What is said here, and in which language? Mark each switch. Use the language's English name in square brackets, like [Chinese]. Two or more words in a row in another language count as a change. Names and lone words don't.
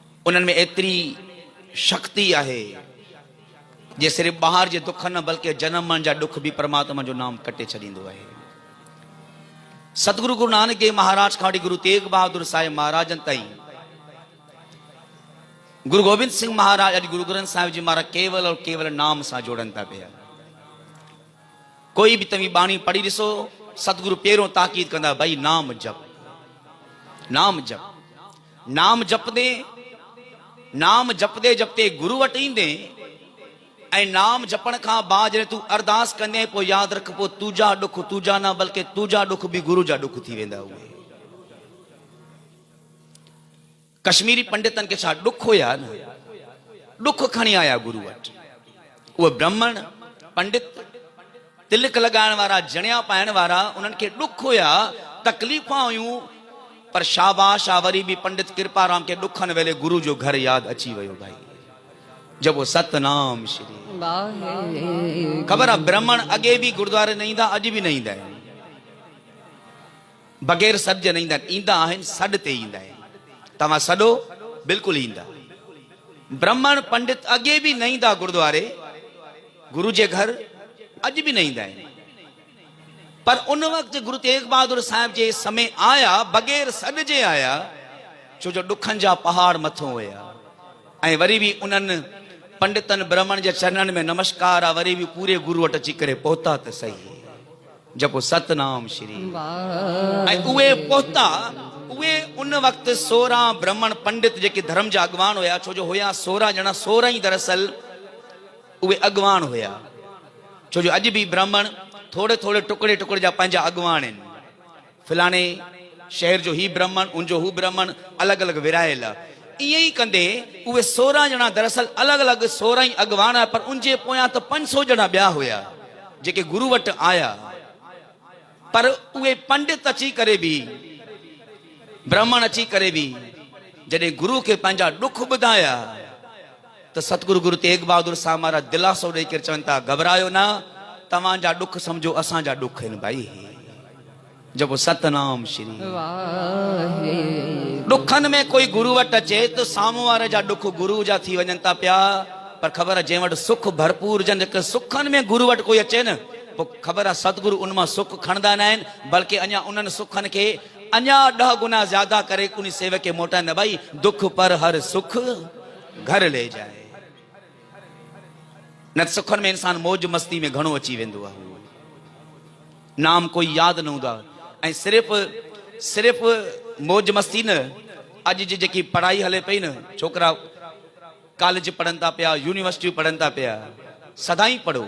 [Sindhi] उन्हनि में एतिरी शक्ति आहे जे सिर्फ़ ॿाहिरि जे दुख न बल्कि जनमनि जा दुख बि परमात्मा जो नाम कटे छॾींदो आहे। सतगुरु गुरु नानक देव महाराज खां वठी गुरु तेग बहादुर साहिब महाराजनि ताईं गुरु गोबिंद सिंह महाराज अॼु गुरु ग्रंथ साहिब जी महाराज केवल और केवल नाम सां जोड़नि था पिया। कोई भी तव्हीं बाणी पढ़ी ॾिसो, सतगुरु पहिरों ताकीद कंदा भाई नाम जप, नाम जप। नाम जपदे जपते गुरु वटि ईंदे ऐं नाम जपण खां बाद जॾहिं तूं अरदास कंदे पोइ यादि रख, पोइ तुंहिंजा दुख तुंहिंजा न बल्कि तुंहिंजा दुख बि गुरु जा दुख थी वेंदा। उहे कश्मीरी पंडितनि खे छा दुख हुया न, दुख खणी आया गुरु वटि। उहे ब्राह्मण पंडित तिलक लगाइण वारा जणिया पाइण वारा उन्हनि खे दुख हुया, तकलीफ़ां हुयूं, पर शाबाश आ वरी बि पंडित कृपाराम के दुखन वेले गुरु जो घर याद अची वियो। भाई जब वो सतनाम श्री खबर है, ब्राह्मण अगे भी गुरुद्वारे न ईंदा, अज भी न ईंदा आहिनि, बग़ैर सॾ जे न ईंदा आहिनि, ईंदा आहिनि सॾ ते ईंदा आहिनि। तव्हां सॾो बिल्कुलु ईंदा। ब्राह्मण पंडित अगे भी न ईंदा गुरुद्वारे गुरु जे घर, अज भी न ईंदा आहिनि। पर उन वक्त गुरु तेग बहादुर साहिब जे समय आया, बग़ैर सॾ जे आया, छो जो दुखन जा पहाड़ मथों हुया। ऐं वरी भी उन्हनि पंडितन ब्राह्मण जे चरणन में नमस्कार आ, वरी भी पूरे गुरु वटि अची करे पहुता त सही। जपो सतनाम श्री। ऐं उहे पहुता, उहे उन वक्त 16 ब्राह्मण पंडित जेके धर्म जा अॻवान हुया, छो जो हुया 16 ॼणा, 16 ई दरअसल उहे अॻवान हुया। छो जो अॼु भी ब्राह्मण थोड़े थोड़े टुकड़े टुकड़े जा पंहिंजा अॻवान आहिनि। फलाणे शहर जो ही ब्राह्मण, उनजो हू ब्राह्मण, अलॻि अलॻि विरायल। ईअं ई कंदे उहे 16 ॼणा दरअसल अलॻि अलॻि 16 ई अॻवान, पर उनजे पोयां त 500 ॼणा ॿिया हुया जेके गुरु वटि आया। पर उहे पंडित अची करे बि, ब्राह्मण अची करे बि जॾहिं गुरु खे पंहिंजा दुख ॿुधाया त सतगुरु गुरु तेग बहादुर साहिब महाराज दिलासो ॾेई करे चवनि था, घबरायो न, तव्हांजा दुख समझो असांजा दुख आहिनि। भाई जब सतनाम श्री। दुखन में कोई गुरु वटि अचे तो साम्हूं वारे जा दुख गुरु जा थी वञनि था पिया। पर ख़बर आहे, जंहिं वटि सुख भरपूर हुजनि, सुखनि में गुरु वटि कोई अचे न, पोइ ख़बर आहे सतगुरु उन मां सुख खणंदा न आहिनि, बल्कि अञा उन्हनि सुखनि खे अञा 10 गुना ज्यादा करे उन सेवक खे मोटाईंदा। [Hindi] भाई दुख पर हर सुख घर ले जाए। [Sindhi] न सुखनि में इंसान मौज मस्ती में घणो अची वेंदो आहे, नाम कोई यादि न हूंदो आहे। ऐं सिर्फ़ मौज मस्ती न, अॼु जी जेकी पढ़ाई हले पई न, छोकिरा कॉलेज पढ़नि था पिया, यूनिवर्सिटी पढ़नि था पिया, सदाई पढ़ो।